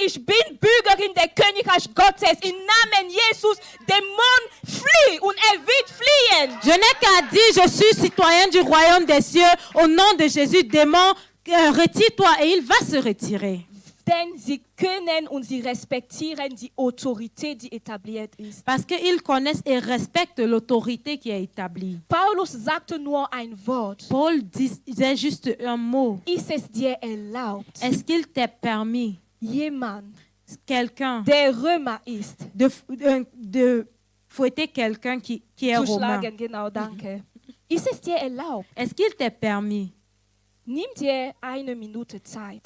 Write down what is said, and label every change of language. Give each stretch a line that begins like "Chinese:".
German: ich bin Bürgerin der Königreich Gottes. Im Namen Jesus, Dämon flieh und wird fliehen.
French: Je n'ai qu'à dire, je suis citoyen du royaume des cieux. Au nom de Jésus, démon, retire-toi et il va se retirer.
German: Denn sie können und sie respektieren die Autorität, die etabliert ist.
French: Parce qu'ils connaissent et respectent l'autorité qui est établie.
German: Paulus sagte nur ein Wort.
French: Paul disait juste un mot.
German: Ist es dir erlaubt,
French: Est-ce qu'il t'est permis,
German: jemand,
French: quelqu'un,
German: der Römer ist,
French: de fouetter quelqu'un qui est
German: zu
French: romain?
German: schlagen? Genau, danke. Ist es dir erlaubt?
French: Est-ce qu'il t'est permis?
German: Nimm dir eine Minute Zeit.